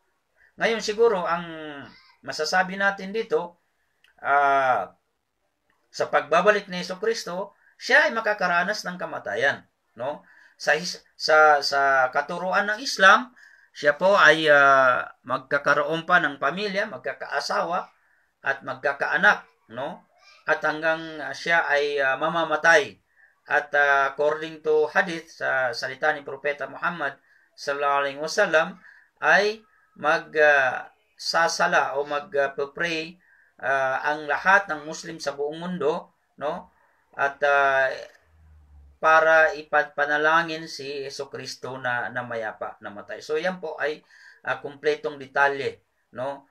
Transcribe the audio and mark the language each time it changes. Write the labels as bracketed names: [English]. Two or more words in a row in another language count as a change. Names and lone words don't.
[Filipino] Ngayon siguro ang masasabi natin dito, sa pagbabalik ni Hesukristo, siya ay makakaranas ng kamatayan, no? Sa katuruan ng Islam, siya po ay magkakaroon pa ng pamilya, magkakaasawa at magkakaanak, no? At hanggang siya ay mamamatay. At [English] according to hadith [Filipino] sa salita ni Propeta Muhammad [Arabic] sallallahu alaihi wasallam [Filipino] ay magsasala o magpe-pray ang lahat ng Muslim sa buong mundo, no? At para ipanalangin si Hesukristo na mayapa, namatay. So yan po ay kumpletong detalye, no?